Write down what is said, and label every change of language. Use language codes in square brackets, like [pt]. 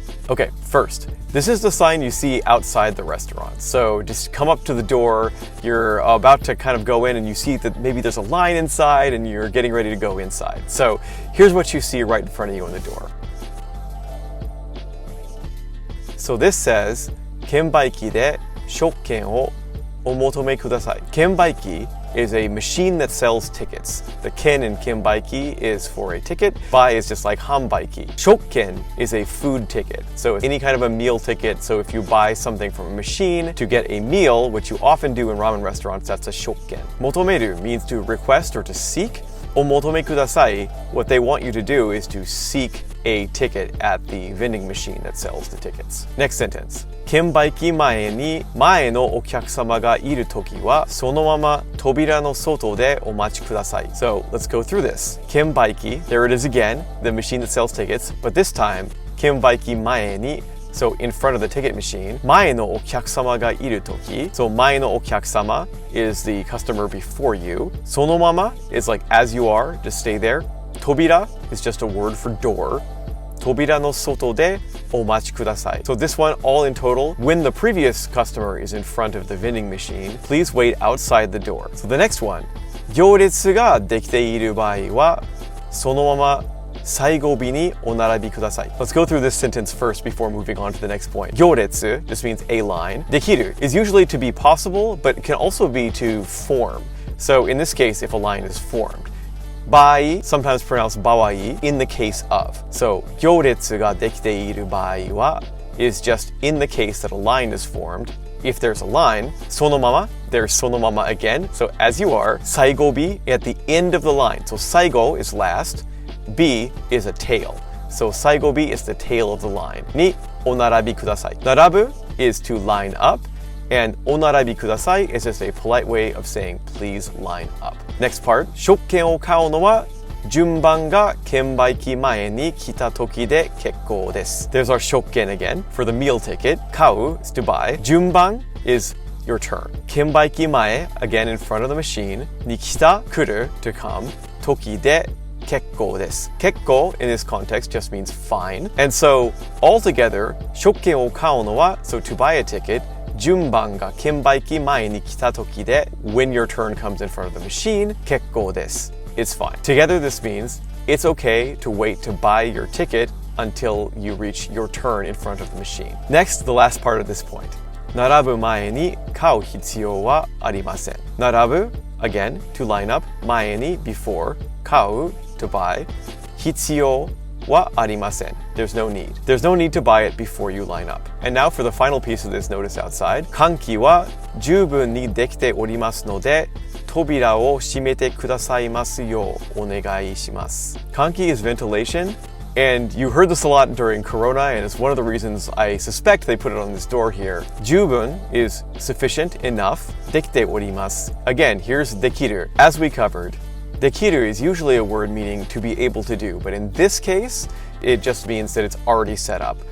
[en] Okay, first, this is the sign you see outside the restaurant. So just come up to the door, you're about to kind of go in and you see that maybe there's a line inside and you're getting ready to go inside. So here's what you see right in front of you on the door. So this says, [ja] 券売機で食券をお求めください. [en] Kenbaiki is a machine that sells tickets. The ken in kenbaiki is for a ticket. Bai is just like hanbaiki. Shokken is a food ticket. So it's any kind of a meal ticket. So if you buy something from a machine to get a meal, which you often do in ramen restaurants, that's a shokken. Motomeru means to request or to seek. Omotome kudasai, what they want you to do is to seek a ticket at the vending machine that sells the tickets. Next sentence. [ja] 券売機前に前のお客様がいるときはそのまま扉の外でお待ちください. [en] So let's go through this. 券売機, there it is again, the machine that sells tickets, but this time 券売機前に, so in front of the ticket machine, [ja] 前のお客様がいるとき, [en] so 前のお客様 is the customer before you. そのまま is like as you are, just stay there. Tobira is just a word for door. [ja] Tobira no soto de omachi kudasai. [en] So this one, all in total, when the previous customer is in front of the vending machine, please wait outside the door. So the next one, [ja] 行列ができている場合はそのまま最後尾にお並びください. [en] Let's go through this sentence first before moving on to the next point. 行列 just means a line. できる is usually to be possible, but it can also be to form. So in this case, if a line is formed. Bai, sometimes pronounced bawai, in the case of. So, [ja] 行列ができている場合は [en] is just in the case that a line is formed. If there's a line, そのまま, there's そのまま again. So, as you are, 最後尾 at the end of the line. So, 最後 is last, 尾 is a tail. So, 最後尾 is the tail of the line. [ja] にお並びください. [en] 並ぶ is to line up. And [ja] お並びください [en] is just a polite way of saying please line up. Next part. [ja] 食券を買うのは順番が券売機前に来た時で結構です. [en] There's our 食券 again for the meal ticket. 買う is to buy. 順番 is your turn. 券売機前 again in front of the machine. [ja] に来た 来る to come. 時で結構です. [en] 結構 in this context just means fine. And so altogether [ja] 食券を買うのは [en] so to buy a ticket [ja] 順番が券売機前に来た時で [en] when your turn comes in front of the machine [ja] 結構です. [en] It's fine. Together this means it's okay to wait to buy your ticket until you reach your turn in front of the machine. Next, the last part of this point. [ja] 並ぶ前に買う必要はありません. [en] 並ぶ again to line up 前に before 買う to buy [ja] 必要wa arimasen. [en] There's no need. There's no need to buy it before you line up. And now for the final piece of this notice outside. [ja] 換気は十分にできておりますので、扉を閉めてくださいますようお願いします. [en] Kanki is ventilation. And you heard this a lot during Corona, and it's one of the reasons I suspect they put it on this door here. 十分 is sufficient, enough. [ja] できております. [en] Again, here's できる. As we covered, dekiru is usually a word meaning to be able to do, but in this case, it just means that it's already set up.